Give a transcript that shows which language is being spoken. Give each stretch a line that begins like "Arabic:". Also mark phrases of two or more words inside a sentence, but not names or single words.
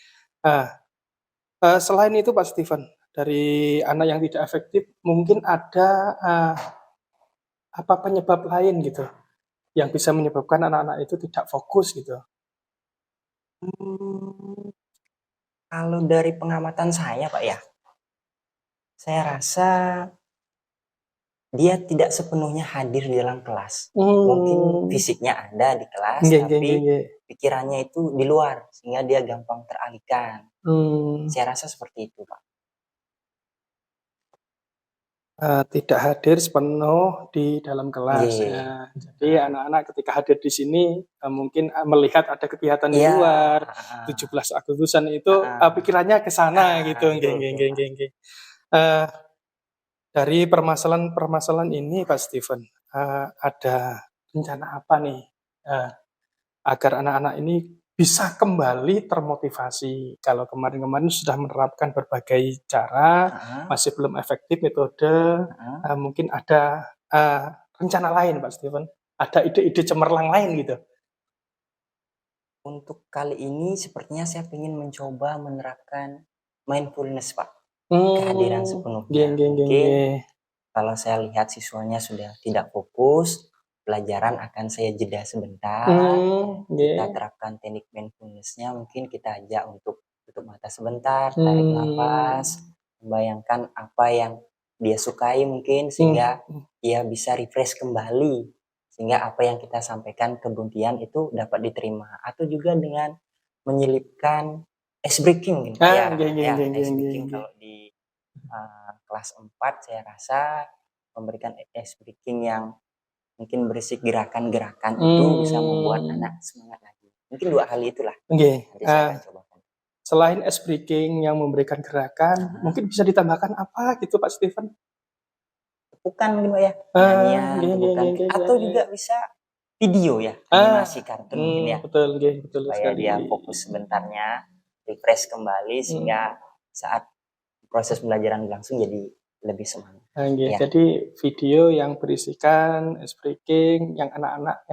Indonesian: Selain itu Pak Steven, dari anak yang tidak efektif mungkin ada apa penyebab lain gitu yang bisa menyebabkan anak-anak itu tidak fokus gitu? Mmm, kalau dari pengamatan saya, Pak, ya, saya rasa dia tidak sepenuhnya hadir di dalam kelas. Mungkin fisiknya ada di kelas,
Javanese: Nggih nggih
Indonesian: tapi
Javanese: nggih nggih.
Indonesian: pikirannya itu di luar, sehingga dia gampang teralihkan. Mmm, Saya rasa seperti itu, Pak. tidak hadir sepenuh di dalam kelas, Nggih, ya. Jadi heeh. anak-anak ketika hadir di sini, mungkin, melihat ada kegiatan di Iya, luar, heeh, 17 Agustusan itu, heeh, pikirannya ke sana gitu, nggih betul nggih betul, nggih Pak.
Javanese: nggih nggih. Eee,
Indonesian: dari permasalahan-permasalahan ini Pak Steven, ada rencana apa nih, eee, agar anak-anak ini bisa kembali termotivasi? Kalau kemarin-kemarin sudah menerapkan berbagai cara, Heeh masih belum efektif metode, heeh. mungkin ada, rencana lain Pak Steven? Ada ide-ide cemerlang lain gitu? Untuk kali ini sepertinya saya ingin mencoba menerapkan mindfulness, Pak. Kehadiran Nggih sepenuhnya.
Javanese: nggih nggih
Indonesian: Mungkin nggih. kalau saya lihat siswanya sudah tidak fokus, pelajaran akan saya jeda sebentar, kita Nggih. terapkan teknik mindfulness-nya, mungkin kita ajak untuk tutup mata sebentar, tarik Mmm, nafas, membayangkan apa yang dia sukai mungkin mhm sehingga mhm. dia bisa refresh kembali, sehingga apa yang kita sampaikan kemudian itu dapat diterima. Atau juga dengan menyelipkan
English: ice breaking
Indonesian: mungkin, Pak,
Javanese: Ah, nggih nggih
Indonesian: ya
Javanese: nggih nggih
Indonesian: ice nggih breaking nggih. kalau di kelas 4 saya rasa memberikan
English: ice breaking
Indonesian: yang mungkin berisi gerakan-gerakan itu bisa membuat Mmm, anak semangat lagi. Mungkin 2 hal itulah nggih, nanti saya akan cobakan. selain
English: ice breaking
Indonesian: yang memberikan gerakan, Heeh, mungkin bisa ditambahkan apa gitu Pak Steven? tepukan mungkin, Mbak, ya, nyanyian,
Javanese: Nggih nggih
Indonesian: tepukan
Javanese: nggih nggih
Indonesian: atau nggih. juga bisa video ya, animasi kartun mungkin ya, Betul nggih, betul supaya sekali. dia fokus sebentarnya, refresh kembali Mmm, sehingga saat proses pembelajaran berlangsung jadi lebih semangat. nggih, Iya, jadi video yang berisikan
English: ice breaking
Indonesian: yang anak-anak yang